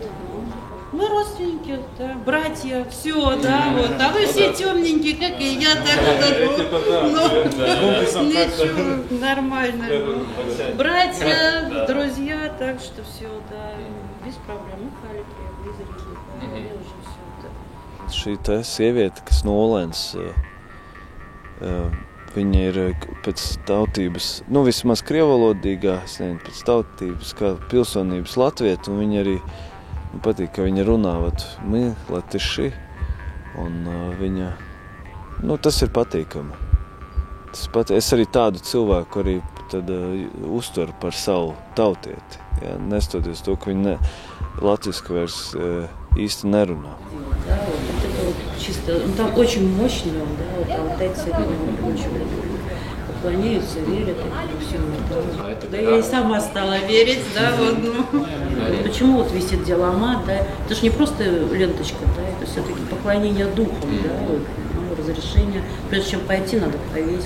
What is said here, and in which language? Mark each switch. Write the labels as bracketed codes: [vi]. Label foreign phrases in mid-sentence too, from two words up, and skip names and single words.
[ru] Мы родственники, да, братья, все, да, вот. А вы все темненькие, как и я, так ничего, нормально. Братья, друзья, так что все, да, без проблем. Мы Хали приехали из Риги, уже все. [lv] Šī tā sieviete, kas no Olēnas, viņa ir pēc tautības, vismaz krievalodīgā, es nezinu, pēc tautības, kā pilsonības latvieta, un viņa arī patīk, ka viņa runā, [ru] мы латыши, [lv] un viņa, tas ir patīkami. Es arī tādu cilvēku arī tad uztveru par savu tautieti, ja, nestoties to, ka viņa latviski vairs īsti nerunā. [ru] Да, вот это вот чисто, там очень мощно, да, вот алтайцы очень поклоняются, верят и всему. Да, я и сама стала верить, да, вот, Почему вот висит диаломат, да, это же не просто ленточка, да, это все-таки поклонение духом, да, вот, разрешение, прежде чем пойти, надо повесить.